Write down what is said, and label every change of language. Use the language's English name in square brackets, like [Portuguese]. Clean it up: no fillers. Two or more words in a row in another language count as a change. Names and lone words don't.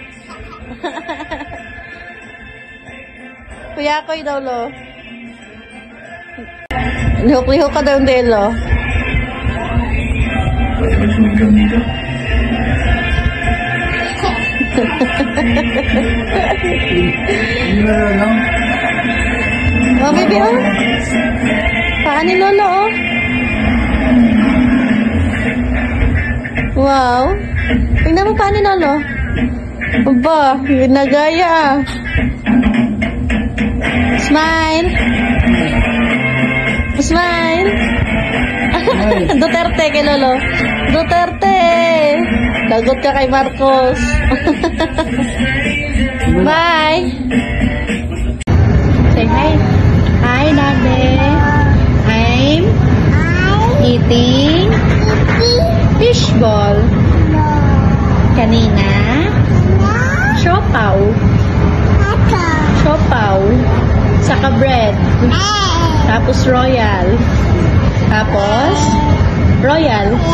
[Filipino] Kuya ko daw, Lo. Lihok-lihok ka daw, Delo. [English] Oh, baby, oh. [Filipino] Paan ni Lolo, oh. Wow. Tingnan mo paan ni Lolo. Aba, ginagaya. [English] Smile. Smile. [Filipino] Duterte kay Lolo. Duterte. Lagot ka kay Marcos. [English] Bye. Say hi. Hi, Daddy. I'm eating fishball. [Filipino] Kanina, siopaw. Siopaw. Saka bread. Tapos royal. Tapos royal.